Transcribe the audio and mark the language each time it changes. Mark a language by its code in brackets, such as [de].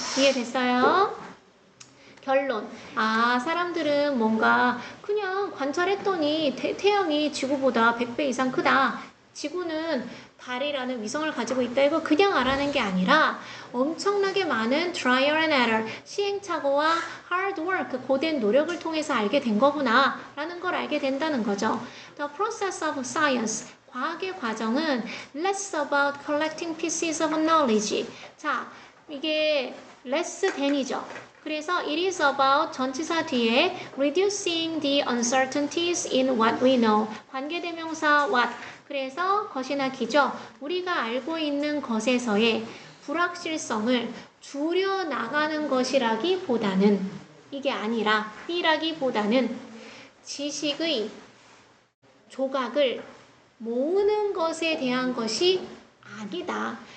[ko] 이해됐어요? 결론. 사람들은 뭔가 그냥 관찰했더니 태양이 지구보다 100배 이상 크다. 지구는 달이라는 위성을 가지고 있다. 이거 그냥 알아낸 게 아니라 엄청나게 많은 [en] trial and error, [ko] 시행착오와 [en] hard work, [ko] 고된 노력을 통해서 알게 된 거구나 라는 걸 알게 된다는 거죠. [en] The process of science, [ko] 과학의 과정은 [en] less about collecting pieces of knowledge. [ko] 자, 이게 less than이죠. 그래서 [en] it is about [ko] 전치사 뒤에 [en] reducing the uncertainties in what we know. [ko] 관계대명사 what. 그래서 것이나 기죠. 우리가 알고 있는 것에서의 불확실성을 줄여나가는 것이라기보다는, 이게 아니라 이라기보다는 지식의 조각을 모으는 것에 대한 것이 아니다.